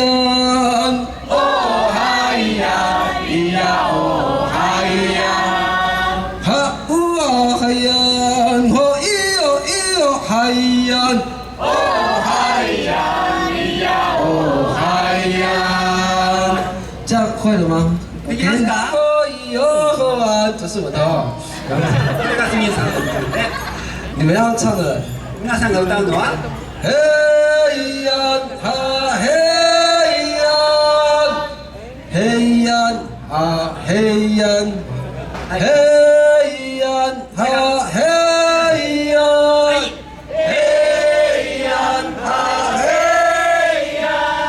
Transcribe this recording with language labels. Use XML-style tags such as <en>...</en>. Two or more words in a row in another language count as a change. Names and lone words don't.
<zh>哦嗨呀咿呀哦嗨呀。哈呜啊嗨呀哦咿哟咿哟嗨呀。哦嗨呀咿呀哦嗨呀。这样会了吗？</zh> <ja>できますか？</ja> <zh>这是我的哦。</zh> <ja>これがスミンさんの部分で。</ja> <zh>你们要唱的。</zh> <ja>皆さんが歌うのは。嘿呀哈嘿呀。嘿呀啊嘿呀。嘿呀哈嘿呀。嘿呀哈嘿呀。</ja>